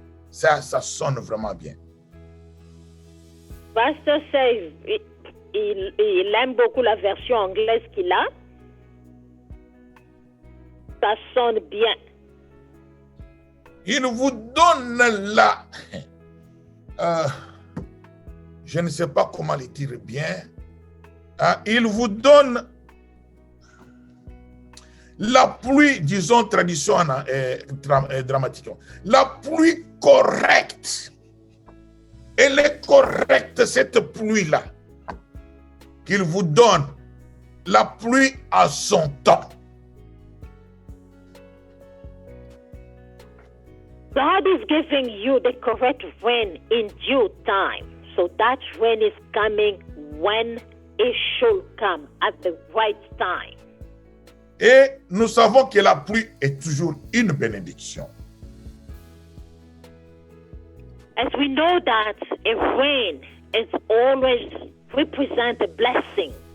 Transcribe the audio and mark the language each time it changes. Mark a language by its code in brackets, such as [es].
[fr] Ça sonne vraiment bien. Pasteur [en] says [fr] il aime beaucoup la version anglaise qu'il a. Ça sonne bien. Il vous donne la... je ne sais pas comment le dire bien. Il vous donne la pluie, disons, tradition dramatique. La pluie correcte. Elle est correcte, cette pluie-là. Qu'il vous donne la pluie à son temps. [en] God is giving you the correct rain in due time. So that rain is coming when it should come, at the right time. [fr] Et nous savons que la pluie est toujours une bénédiction. [en] As we know that a rain is always represent a blessing.